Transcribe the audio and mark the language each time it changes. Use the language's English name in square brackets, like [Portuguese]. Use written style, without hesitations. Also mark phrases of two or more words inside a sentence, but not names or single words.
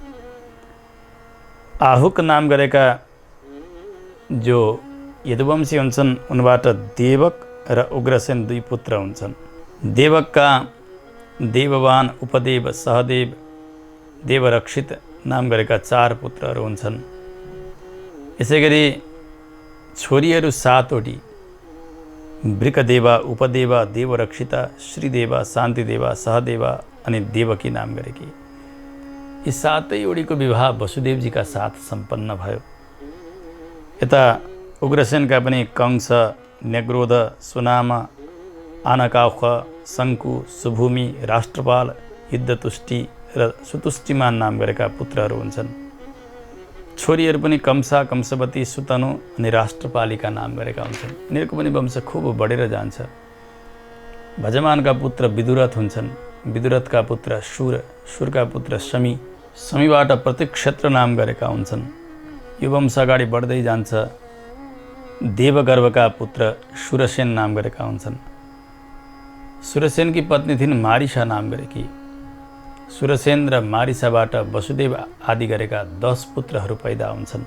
[Nepali] आहुक नाम गरेका जो यदुवंशी हुन्छन्, उनबाट देवक र उग्रसेन 2 पुत्र हुन्छन्। देवकका देववान, उपदेव, सहदेव, देवरक्षित नाम गरेका 4 पुत्रहरू हुन्छन्। यसै गरी छोरीहरू 7 वटी, वृकदेवा, उपदेवा, देवरक्षिता, श्रीदेवा, शान्तिदेवा, सहदेवा अनि देवकी नाम गरेकी। यी 7 वटीको विवाह वसुदेवजीका साथ सम्पन्न भयो। यता उग्रसेनका पनि कंस, न्यग्रोध, सुनाम, आनकाउख, शङ्कु, सुभूमि, राष्ट्रपाल, युद्धतुष्टि र सुतुष्टिमान नाम गरेका पुत्रहरू हुन्छन्। छोरीहरू पनि कंसा, कंसवती, सुतनु अनि राष्ट्रपालिका नाम गरेका हुन्छन्। यिनीहरूको पनि वंश खूब बढेर जान्छ। भजमानका पुत्र विदुरथ हुन्छन्। विदुरथका पुत्र सुर, सुरका पुत्र शमी, शमीबाट प्रतिक्षेत्र नाम गरेका हुन्छन्। यो वंश अगाडि बढ्दै जान्छ। देवगर्भका पुत्र सुरसेन नाम गरेका हुन्छन्। सुरसेनकी पत्नी थिइन् मारिसा नाम गरेकी। सुरसेन र मारिसाबाट वसुदेव आदि गरेका 10 पुत्रहरू पैदा हुन्छन्।